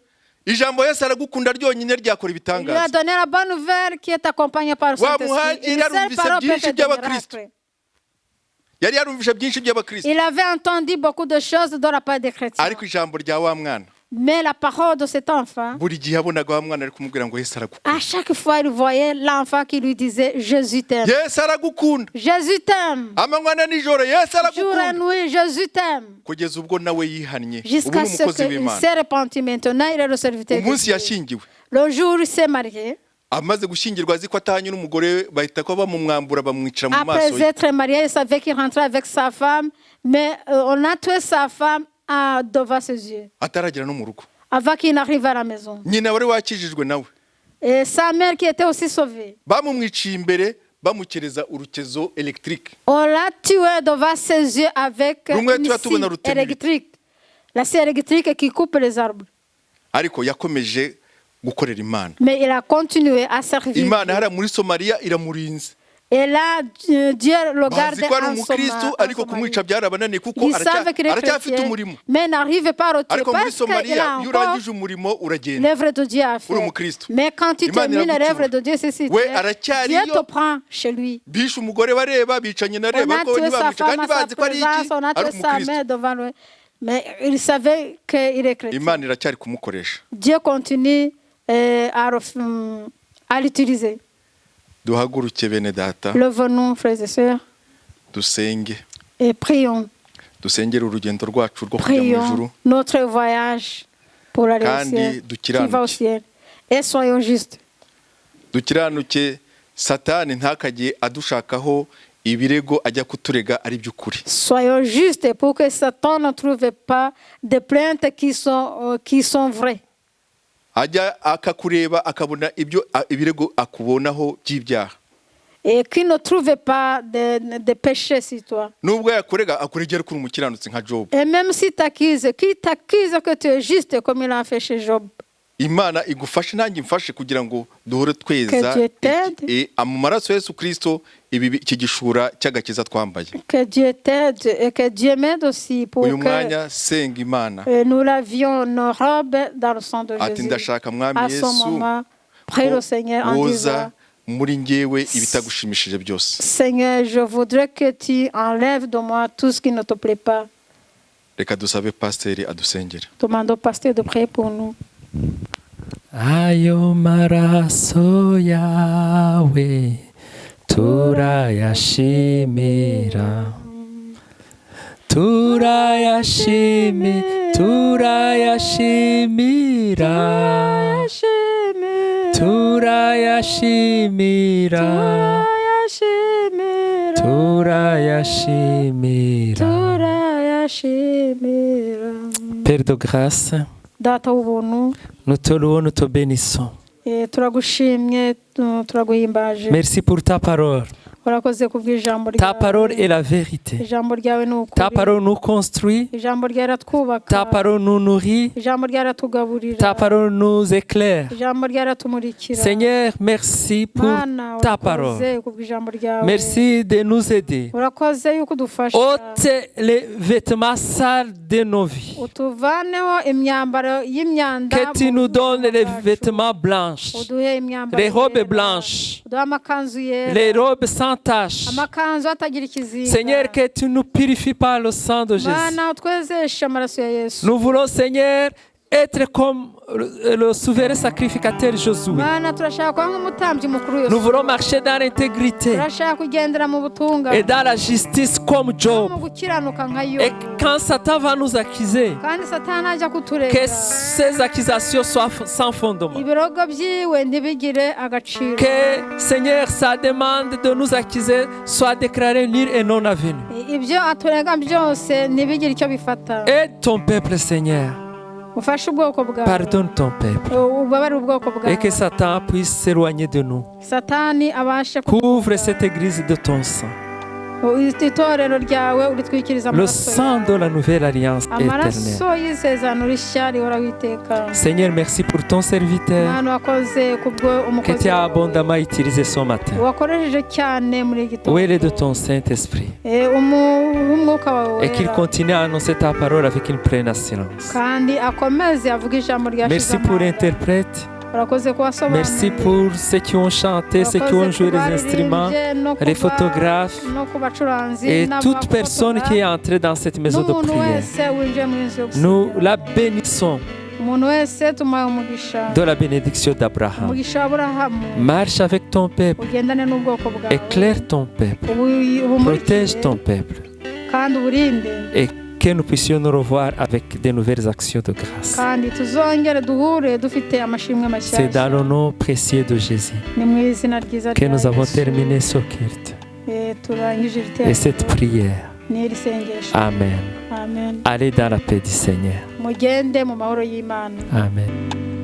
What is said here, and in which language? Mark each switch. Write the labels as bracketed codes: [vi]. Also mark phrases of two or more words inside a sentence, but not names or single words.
[fr] Il a donné la bonne nouvelle qui est accompagnée par le Saint-Esprit. Il avait entendu beaucoup de choses de la part des chrétiens. Mais la parole de cet enfant, [rw] buri gihe yabonaga wa mwana ari kumubwira ngo Yesu aragukunda. [fr] à chaque fois, il voyait l'enfant qui lui disait Jésus t'aime. [rw] Yesu aragukunda. [fr] Jésus t'aime. [rw] Amanywa na nijoro Yesu [fr] Jour et [rw] aragukunda. [fr] nuit, Jésus t'aime. [rw] Kugeza ubwo nawe yihannye. Ubu [fr] Jusqu'à [rw] ni [fr] ce [rw] umukozi [fr] qu'il [rw] w'Imana. [fr] s'est repenti. Maintenant, il est le serviteur de [rw] Umunsi [fr] Dieu. [rw] yashyingiwe. [fr] Le jour où il s'est marié, [rw] Amaze gushyingirwa azi ko atahanye n'umugore bahita ko bamumwambura bamwicira mu maso [fr] après [rw] ye. [fr] être marié, il savait qu'il rentrait avec sa femme, mais on a tué sa femme devant ses yeux, [rw] Ataragera no mu rugo. [fr] avant qu'il n'arrive à la maison. [rw] Nyina wari wakijijwe nawe. [fr] Et sa mère qui était aussi sauvée. [rw] Bamumwiciye imbere bamukereza urukezo électrique. [fr] On l'a tué devant ses yeux avec [rw] Rumwe [fr] une [rw] tuba [fr] scie [rw] tubona rutemire. [fr] électrique. La scie électrique qui coupe les arbres. [rw] Ariko yakomeje gukorera Imana. [fr] Mais il a continué à servir. [rw] Imana hariya muri Somalia iramurinze. [fr] Et là, Dieu le garde [rw] Bazi ko ari [fr] en [rw] umukristo ariko [fr] Somalie. [rw] kumwica byarabananiye kuko [fr] Ils savent qu'il est [rw] aracyafite [fr] chrétien, [rw] umurimo. [fr] mais n'arrive pas à le tuer [rw] Ariko muri [fr] parce qu'il a [rw] Somalia iyo [fr] encore [rw] urangije umurimo uragenda. [fr] l'œuvre de Dieu à [rw] Uri [fr] faire. [rw] umukristo. [fr] Mais quand tu [rw] Imana [fr] termines [rw] iragucyura. [fr] l'œuvre de Dieu, c'est si [rw] We aracyariyo. [fr] Dieu te prend chez lui. [rw] Bishe umugore bareba bicanye na [fr] On [rw] reba [fr] a [rw] ko [fr] tué sa [rw] ntibamwica [fr] femme [rw] kandi [fr] à sa [rw] bazi ko ari iki [fr] présence, on a [rw] ari [fr] tué sa [rw] umukristo. [fr] mère devant lui. Mais il savait qu'il est chrétien. [rw] Imana iracyari kumukoresha. [fr] Dieu continue à l'utiliser. [rw] Duhaguruke bene data [fr] Levons-nous, frères et sœurs, [rw] dusenge. [fr] et prions. [rw] Dusengere urugendo rwacu rwo kujya mu ijuru. [fr] Prions notre voyage pour aller au [rw] Kandi [fr] ciel, qui va au [rw] dukiranuke. [fr] ciel. Et soyons justes. [rw] Dukiranuke Satani ntakajye adushakaho ibirego ajya kuturega ari by'ukuri. [fr] Soyons justes pour que Satan ne trouve pas des plaintes qui sont vraies. [rw] Ajya akakureba akabona ibirego akubonaho by'ibyaha. [fr] Et qu'il ne trouve pas de péché sur toi. [rw] Nubwo yakurega akuregera kuri umukiranutsi nka Job. [fr] Et même si t'accuse, qui t'accuse que tu es juste comme il a fait chez Job. [rw] Imana igufashe nanjye mfashe kugira ngo duhore tweza [fr] Que Dieu t'aide. [rw] mu maraso Yesu Kristo iki gishura cy'agakiza twambaye. [fr] Que Dieu t'aide et que Dieu m'aide aussi pour [rw] Uyu [fr] que [rw] mwanya senga Imana. [fr] nous lavions nos robes dans le sang de [rw] Ati [fr] Jésus. [rw] ndashaka mwami [fr] À ce [rw] Yesu [fr] moment, prie le Seigneur en disant, [rw] woza muri njyewe ibitagushimishije byose. [fr] Seigneur, je voudrais que tu enlèves de moi tout ce qui ne te plaît pas. [rw] Reka dusabe pasiteri adusengere. [fr] Demandons au pasteur de prier pour nous. [rw] Ayo maraso yawe turayashimira, turayashimira, turayashimira, turayashimira. [fr] Père de grâce, [rw] Data w'ubuntu, [fr] nous te louons, nous te bénissons. [rw] turagushimye, turaguhimbaje. [fr] Merci pour ta parole. [rw] Urakoze kubw'ijambo [fr] Ta parole [rw] ryawe. [fr] est la vérité. [rw] Ijambo ryawe ni [fr] Ta [rw] ukuri. [fr] parole nous construit. [rw] Ijambo ryawe riratwubaka. [fr] Ta parole nous nourrit. [rw] Ijambo ryawe riratugaburira. [fr] Ta parole nous éclaire. [rw] Ijambo ryawe riratumurikira. [fr] Seigneur, merci pour [rw] Mana, [fr] ta [rw] urakoze [fr] parole. [rw] kubw'ijambo ryawe. [fr] Merci de nous aider. [rw] Urakoze yuko udufasha. [fr] Ôte les vêtements sales de nos vies. [rw] Utuvaneho imyambaro y'imyanda. [fr] Que tu nous donnes les [rw] bwacu. [fr] vêtements blanches, [rw] Uduhe imyambaro [fr] les robes [rw] yera. [fr] blanches, [rw] Uduhe amakanzu yera. [fr] les robes sans tache. [rw] Amakanzu atagira ikizinga. [fr] Seigneur, que tu nous purifies par le sang de Jésus. [rw] Mana, utwezeshe amaraso ya Yesu. [fr] Nous voulons, Seigneur, être comme le souverain sacrificateur Josué. [rw] Mana, turashaka kuba nk'umutambyi mukuru [fr] Nous [rw] Yesu. [fr] voulons marcher dans l'intégrité [rw] Turashaka kugendera mu butungane. [fr] et dans la justice comme Job. [rw] mu gukiranuka nka [fr] Et [rw] Yobu. [fr] quand Satan va nous accuser, [rw] Kandi Satani ajya kuturega. [fr] que ces accusations soient sans fondement. [rw] Ibirogo byiwe ntibigire agaciro. [fr] Que, Seigneur, sa demande de nous accuser soit déclarée nulle et non avenue. [rw] Ibyo aturega byose ntibigire icyo bifata. [fr] Aide ton peuple, Seigneur. [rw] Ufashe ubwoko bwawe. [fr] Pardonne ton peuple. [rw] Ubabarire ubwoko [fr] Et que [rw] bwawe. [fr] Satan puisse s'éloigner de nous. [rw] Satani abashe [fr] Couvre cette église de ton sang. [rw] itorero ryawe uritwikiriza [fr] Le [rw] amaraso [fr] sang de la nouvelle alliance éternelle. [rw] amaraso y'isezerano rishya rihora witeka. [fr] Seigneur, merci pour ton serviteur [rw] Mana, wakoze kubwo [fr] que [rw] umukozi [fr] tu as abondamment utilisé ce matin. [rw] wakoresheje cyane muri iki gitondo. [fr] Où est le de ton Saint-Esprit? [rw] Umwuka wawe [fr] Et qu'il [rw] wera. [fr] continue à annoncer ta parole avec une pleine assurance. [rw] kandi akomeze avuga ijambo rya [fr] Merci pour l'interprète. [rw] urakoze kubasobanurira. [fr] Merci pour ceux qui ont chanté, ceux qui ont joué les instruments, les photographes et toute personne qui est entrée dans cette maison de prière. Nous la bénissons [rw] umuntu wese tumuhaye umugisha, [fr] de la bénédiction d'Abraham. [rw] umugisha wa Aburahamu, [fr] Marche avec ton peuple, [rw] ugendane n'ubwoko bwawe, [fr] éclaire ton peuple, protège ton peuple, [rw] kandi uburinde, [fr] et que nous puissions nous revoir avec de nouvelles actions de grâce. [rw] kandi tuzongere duhure dufite amashimwe [fr] C'est dans [rw] mashyashya. [fr] le nom précieux de Jésus [rw] Ni mu izina ryiza [fr] que [rw] rya [fr] nous avons [rw] Yesu. [fr] terminé ce culte [rw] Turangije iri [fr] et cette [rw] teraniro [fr] prière. [rw] n'iri sengesho. Amen. Amen. [fr] Allez dans la paix du Seigneur. [rw] Mugende mu mahoro y'Imana. Amen.